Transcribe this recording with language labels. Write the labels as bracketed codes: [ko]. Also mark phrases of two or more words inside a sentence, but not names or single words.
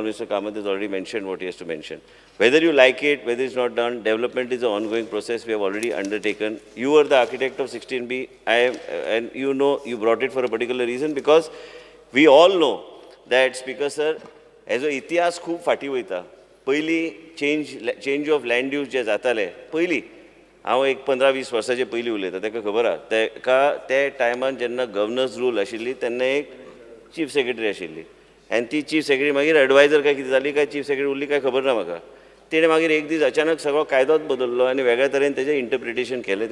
[en] Mr. Kamath has already mentioned what he has to mention. Whether you like it, whether it's not done, development is an ongoing process we have already undertaken. You were the architect of 16B, and you know you brought it for a particular reason because we all know that, Speaker sir, as a [kok] इतिहास खूप फाटी वयता. पयली [en] change of land use [kok] जे जाताले पयली हांव एक 15-20 वर्सांचे पयलीं उलयता. ताका खबर आहा ताका ते टायमान जेन्ना [en] Governor's rule [kok] आशिल्ली तेन्ना एक [en] chief secretary [kok] आशिल्ली आनी ती [en] chief secretary [kok] मागीर एडवायजर काय कितें जाली काय [en] chief secretary [kok] उरली काय खबर ना म्हाका. तेणें मागीर एक दीस अचानक सगळो कायदोच बदललो आनी वेगळ्या तरेन तेजें इंटरप्रिटेशन केलें.